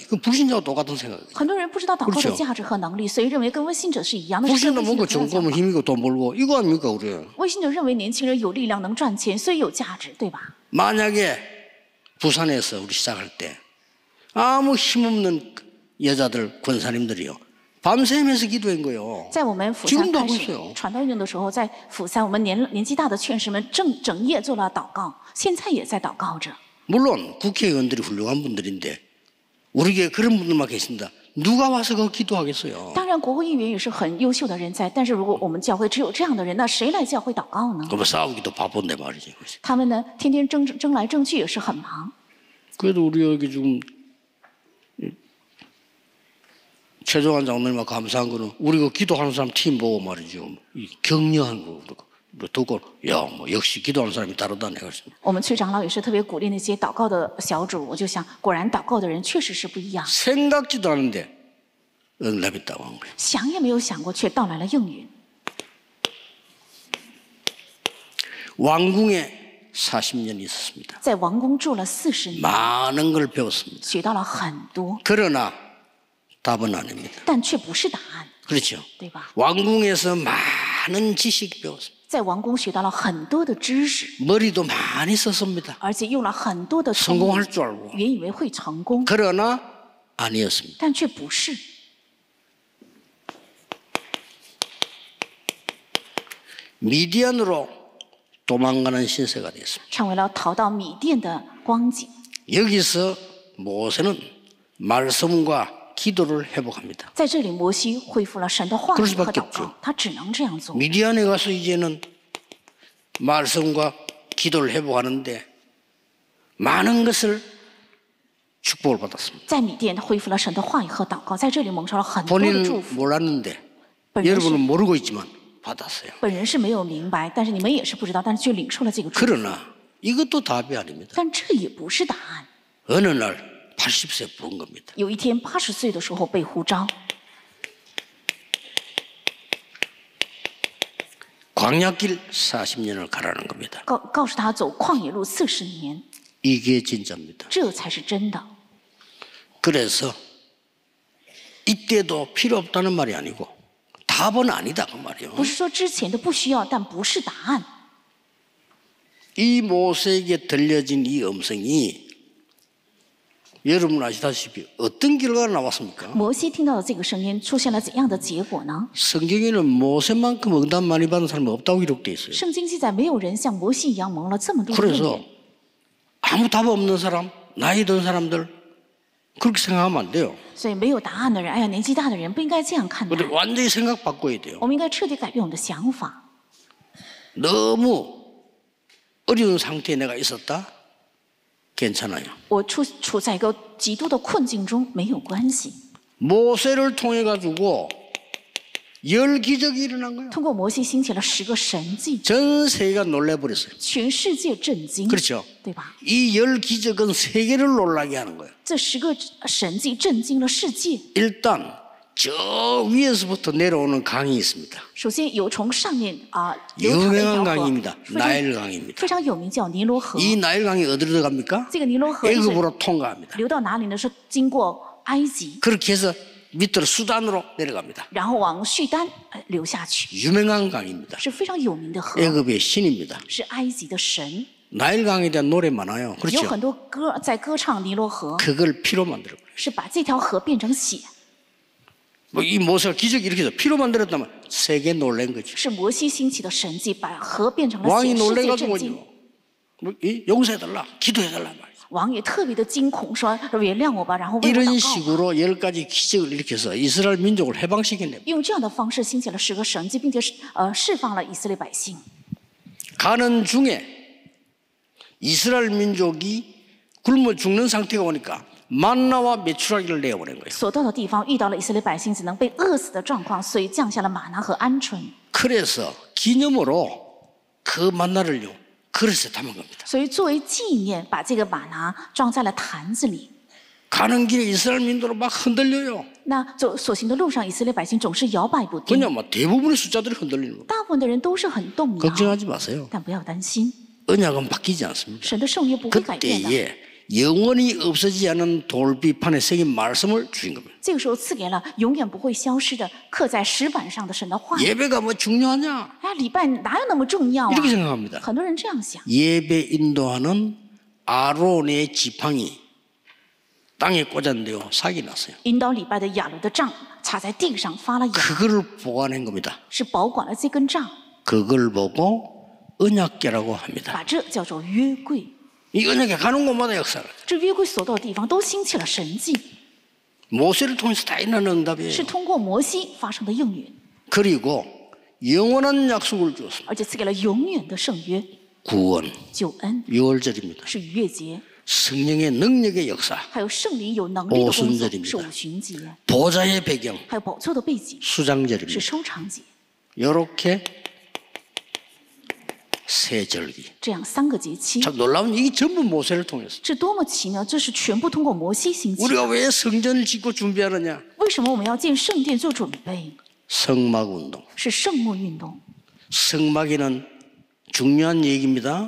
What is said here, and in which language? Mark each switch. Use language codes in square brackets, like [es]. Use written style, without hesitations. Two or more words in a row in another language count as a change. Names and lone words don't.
[ko] 그 불신자와 똑같은 생각이에요. [zh] 很多人不知道祷告 [ko] 그렇죠 [zh] 的价值和能力，所以认为跟未信者是一样的。是 [ko] 불신자 [zh] 跟未信 [ko] 뭔가 [zh] 者同样 [ko] 정보면 [zh] 想法 [ko] 힘이고 돈 벌고 이거 아닙니까 우리? [zh] 未信者认为年轻人有力量能赚钱，所以有价值，对吧？ [ko] 만약에 부산에서 우리 시작할 때 아무 힘없는 여자들 권사님들이요 밤새면서 기도한 거예요. [zh] 在我们釜山 [ko] 지금도 [zh] 开 [ko] 하고 [zh] 始 [ko] 있어요. [zh] 传道运动的时候，在釜山，我们年纪大的劝士们整夜做了祷告，现在也在祷告着。 [ko] 물론 국회의원들이 훌륭한 분들인데 우리 교회 그런 분들만 계신다. 누가 와서 그 기도하겠어요? [zh] 当然，国会议员也是很优秀的人才，但是如果我们教会只有这样的人，那谁来教会祷告呢？ [ko] 그럼 싸우기도 바쁜데 말이지. [zh] 他们呢，天天争来争去，也是很忙。 [ko] 그래도 우리 여기 지금 최종환 장로님과 감사한 거는 우리 그 기도하는 사람 팀 보고 말이죠. 이 격려한 거 듣고 야 뭐 역시 기도하는 사람이 다르다 내가 그랬습니다. [zh] 我们崔长老也是特别鼓励那些祷告的小组，我就想，果然祷告的人确实是不一样， [ko] 생각지도 않은데 응답이 있다고 한 거예요. [zh] 想也没有想过，却到来了应允。 [ko] 왕궁에 40년 있었습니다. [zh] 在王宫住了40年， [ko] 많은 걸 배웠습니다. [zh] 学到了很多， [ko] 그러나 답은 아닙니다. [zh] 但却不是答案， [ko] 그렇죠. [zh] 对吧？ [ko] 왕궁에서 많은 지식 배웠습니다. [zh] 在王宫学到了很多的知识， [ko] 머리도 많이 썼습니다. [zh] 而且用了很多的聪明 [ko] 성공할 줄 알고. [zh] 原以为会成功， [ko] 그러나 아니었습니다. [zh] 但却不是。 [ko] 미디안으로 도망가는 신세가 됐습니다. [zh] 成为了逃到米甸的光景。 [ko] 여기서 모세는 말씀과 기도를 회복합니다. [zh] 在这里，摩西恢复了神的话 [ko] 그럴 [zh] 语和 [ko] 수밖에 [zh] 祷 [ko] 없죠 [zh] 告，他只能这样做。 [ko] 미디안에 가서 이제는 말씀과 기도를 회복하는데 많은 것을 축복을 받았습니다. [zh] 在米甸，他恢复了神的话语和祷告，在这里蒙受了很多的 [ko] 본인은 [zh] 祝福。 [ko] 몰랐는데 [zh] 本人 [ko] 여러분은 [zh] 是 [ko] 모르고 있지만 받았어요. [zh] 本人是没有明白，但是你们也是不知道，但是却领受了这个祝福。 [ko] 그러나 이것도 답이 아닙니다. [zh] 但这也不是答案。 [ko] 어느 날 80세 부른 겁니다. [zh] 有一天，80岁的时候被呼召， [ko] 광야길 40년을 가라는 겁니다. [zh] 告诉他走旷野路40年， [ko] 이게 진짜입니다. [zh] 这才是真的。 [ko] 그래서 이때도 필요 없다는 말이 아니고 답은 아니다 그 말이에요. [zh] 不是说之前的不需要，但不是答案。 [ko] 이 모세에게 들려진 이 음성이 여러분 아시다시피 어떤 결과가 나왔습니까? [zh] 摩西听到的这个声音出现了怎样的结果呢？ [ko] 성경에는 모세만큼 응답 많이 받은 사람이 없다고 기록되어 있어요. [zh] 圣经记载，没有人像摩西一样蒙了这么多的应 [ko] 그래서 [zh] 允。 [ko] 아무 답 없는 사람, 나이 든 사람들 그렇게 생각하면 안 돼요. [zh] 所以没有答案的人，哎呀，年纪大的人不应该这样看待 [ko] 근데 。 완전히 생각 바꿔야 돼요. [zh] 我们应该彻底改变我们的想法。 [ko] 너무 어려운 상태에 내가 있었다? 괜찮아요. [zh] 我处在一个极度的困境中没有关系。 [ko] 모세를 통해 가지고 10기적이 일어난 거예요. [zh] 通过摩西兴起了10个神迹， [ko] 전 세계가 놀래버렸어요. [zh] 全世界震惊， [ko] 그렇죠. [zh] 对吧？ [ko] 이 10기적은 세계를 놀라게 하는 거예요. [zh] 这10个神迹震惊了世界。 [ko] 일단 저 위에서부터 내려오는 강이 있습니다. [zh] 首先有从上面流淌的一 [ko] 유명한 [zh] 条河， [ko] 강입니다. [zh] 非常 [ko] 나일 강입니다. [zh] 非常有名，叫尼罗河。 [ko] 이 나일 강이 어디로 들어갑니까? [zh] 这个尼罗河一直 [ko] 애굽으로 통과합니다. [zh] 流到哪里呢？是经过埃及， [ko] 그렇게 해서 밑으로 수단으로 내려갑니다. [zh] 然后往叙丹流下去， [ko] 유명한 강입니다. [zh] 是非常有名的河， [ko] 애굽의 신입니다. [zh] 是埃及的神。 [ko] 나일 강에 대한 노래 많아요. [zh] 有 [ko] 그렇죠? [zh] 很多歌在歌唱尼罗河， [ko] 그걸 피로 만들어버려요. [zh] 是把这条河变成血。 [ko] 뭐 이 모세가 기적이 이렇게 해서 피로 만들었다면 세계 놀란 거지. [zh] 是摩西兴起的神迹，把河变成了 [ko] 왕이 [zh] 血，世界震 [ko] 놀래가지고 [zh] 惊。 [ko] 뭐, 용서해달라, 기도해달라 말이야. [zh] 王也特别的惊恐，说原谅我吧，然后为我 [ko] 이런 [zh] 祷告。 [ko] 식으로 10가지 기적을 일으켜서 이스라엘 민족을 해방시켰네. [zh] 用这样的方式兴起了10个神迹，并且释放了以色列百姓。 [ko] 가는 중에 이스라엘 민족이 굶어 죽는 상태가 오니까 만나와 메추라기를 내어보낸 거예요. [zh] 所到的地方遇到了以色列百姓只能被饿死的状况，所以降下了玛拿和鹌鹑。 [ko] 그래서 기념으로 그 만나를요 그릇에 담은 겁니다. [zh] 所以作为纪念，把这个玛拿装在了坛子里。 [ko] 가는 길에 이스라엘 민족으로 막 흔들려요. [zh] 那走所行的路上，以色列百姓总是摇摆不定， [ko] 그냥 뭐 대부분의 숫자들이 흔들리는 거예요. [zh] 大部分的人都是很动摇。 [ko] 걱정하지 마세요. [zh] 但不要担心， [ko] 언약은 바뀌지 않습니다. [zh] 神的圣约不会改变的。 [ko] 그때에 영원히 없어지지 않은 돌비판에 새긴 말씀을 주신 겁니다. [zh] 这个时候赐给了永远不会消失的刻在石板上的神的话。 [ko] 예배가 뭐 중요하냐? [zh] 哎，礼拜哪有那么重要啊？ [ko] 이렇게 생각합니다. [zh] 很多人这样想。 [ko] 예배 인도하는 아론의 지팡이 땅에 꽂았는데요 사기 났어요. [zh] 引导礼拜的亚伦的杖插在地上发了芽， [ko] 그거를 보관한 겁니다. [zh] 是保管了这根杖， [ko] 그걸 보고 언약궤라고 합니다. [zh] 把这叫做约柜。 [ko] 이 언약궤 가는 곳마다 역사가 [zh] 这约柜所到的地方都兴起了神迹， [ko] 모세를 통해서 다 일어나는 응답이에요. [zh] 是通过摩西发生的应允， [ko] 그리고 영원한 약속을 주었습니다. [zh] 而且赐给了永远的圣约 [ko] 구원, [zh] 救恩， [ko] 유월절입니다. [zh] 是逾越节， [ko] 성령의 능력의 역사, [zh] 还有圣灵有能力的工作 [ko] 오순절입니다 [zh] 是五旬节， [ko] 보좌의 배경, [zh] 还有宝座的背景是 [ko] 수장절입니다. [zh] 收场节， [ko] 이렇게 세 절기. [zh] 这样3个节期， [ko] 참 놀라운 이게 전부 모세를 통해서. [zh] 这多么奇妙！这是全部通过摩西兴起。 [ko] 우리가 왜 성전을 짓고 준비하느냐? [zh] 为什么我们要建圣殿做准备？ [ko] 성막 운동. [zh] 是圣幕运动， [ko] 성막에는 중요한 얘기입니다.